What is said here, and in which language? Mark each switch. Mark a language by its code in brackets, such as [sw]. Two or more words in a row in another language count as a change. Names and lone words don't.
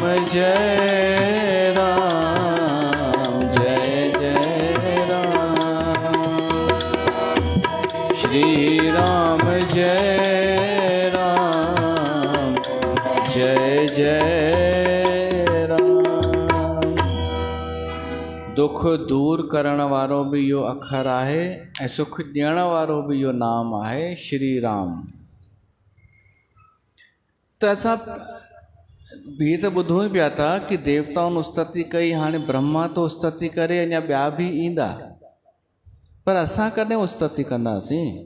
[sa] जय राम जय जय राम। श्री राम जय राम जय जय राम। [sd] दुख दूर करण वारो भी इहो अखर आहे ऐं सुख ॾियण वारो भी इहो नाम आहे श्री राम। त असां बि त ॿुधूं ई पिया था कि देवताउनि स्तुति कई, हाणे ब्रह्मा तो स्तुति करे, अञा ॿिया बि ईंदा, पर असां कॾहिं स्तुति कंदासीं?